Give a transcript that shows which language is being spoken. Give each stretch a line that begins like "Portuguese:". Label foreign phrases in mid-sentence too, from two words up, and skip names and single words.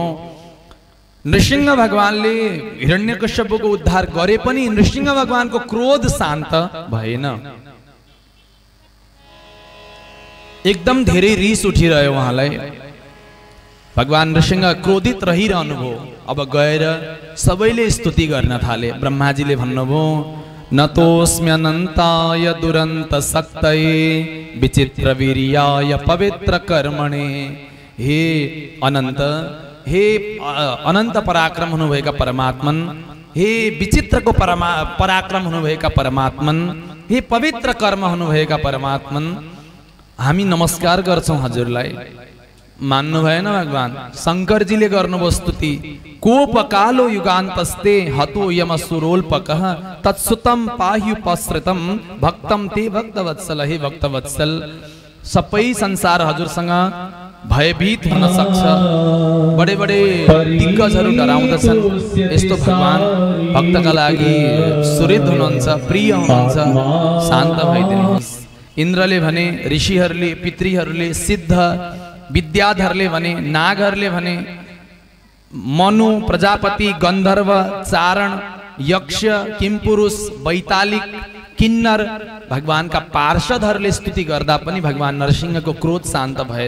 Nepali: नृसिंह भगवानले हिरण्यकश्यपको उद्धार गरे पनि नृसिंह भगवानको क्रोध शान्त भएन। एकदम धेरै रिस उठिरह्यो उहाँलाई। भगवान नृसिंह क्रोधित रहिरहनु भयो। अब गएर सबैले स्तुति गर्न थाले। ब्रह्माजीले भन्नुभयो
Sanskrit: नतोस्म्यनन्ताय दुरन्त शक्तये विचित्र वीर्याय पवित्र कर्मणे।
Nepali: हे अनन्त, हे अनन्त पराक्रम हुनुभएका परमात्मन, हे विचित्रको पराक्रम हुनुभएका परमात्मन, हे पवित्र कर्म हुनुभएका परमात्मन, हामी नमस्कार गर्छौं हजुरलाई। मान्नु भएन भगवान। शंकरजीले गर्नुभयो स्तुति।
Sanskrit: कोपकालो युगान्तस्ते हतो यमसुरोल्पकः तत्सुतम पाह्युपसृतम भक्तम ते भक्तवत्सल।
Nepali: हे भक्तवत्सल, सबै संसार हजुरसँग भयभीत हुन सक्छ। बडे बडे दिग्गजहरू डराउँदछन्। यस्तो भगवान भक्तका लागि सुहृद हुनुहुन्छ, प्रिय हुनुहुन्छ। शान्त भइदिनुहोस्। इन्द्रले भने, ऋषिहरूले, पितृहरूले, सिद्ध विद्याधरले भने, नागहरूले भने, मनु, प्रजापति, गन्धर्व, चारण, यक्ष, किमपुरुष, वैतालिक, किन्नर, भगवानका पार्षदहरूले स्तुति गर्दा पनि भगवान नरसिंहको क्रोध शान्त भएन।